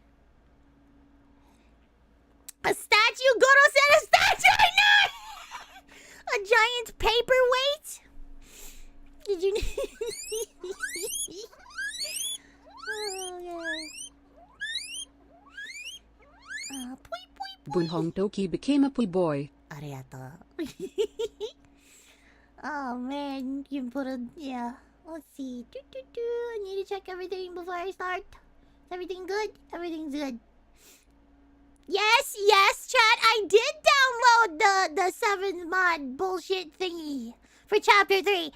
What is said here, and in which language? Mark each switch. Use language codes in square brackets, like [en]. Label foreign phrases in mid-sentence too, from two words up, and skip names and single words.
[en] A statue? Goro said a statue! I know it! A giant paperweight? Did you? Oh, yeah. Pui, pui, pui. Bunhong Toki became a pui boy. [ja] ありがとう。 [en] Oh man, you can put a yeah. Let's see. I need to check everything before I start. Is everything good? Everything's good. Yes, chat. I did download the 7th mod bullshit thingy for chapter 3.